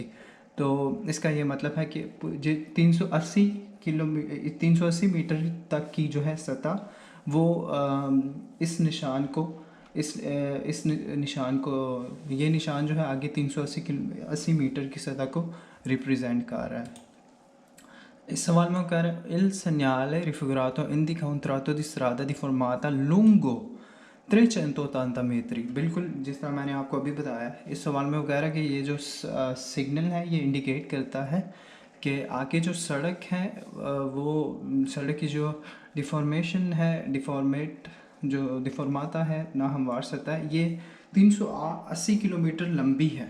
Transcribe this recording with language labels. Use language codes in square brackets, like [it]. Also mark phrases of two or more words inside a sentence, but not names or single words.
[ur] تو اس کا یہ مطلب ہے کہ 380 میٹر تک کی جو ہے سطح، وہ اس نشان کو یہ نشان جو ہے آگے 380 میٹر کی سطح کو ریپریزنٹ کر رہا ہے. اس سوال میں کہہ رہے ہیں [it] il segnale raffigurato indica un tratto di strada di formata lungo 380 metri। [ur] بالکل جس طرح میں نے آپ کو ابھی بتایا، اس سوال میں وہ کہہ رہا ہے کہ یہ جو سگنل ہے یہ انڈیکیٹ کرتا ہے کہ آگے جو سڑک ہے وہ سڑک کی جو ڈیفارمیشن ہے، جو ڈیفارماتا ہے نا ہموار سطح ہے، یہ 380 کلومیٹر لمبی ہے.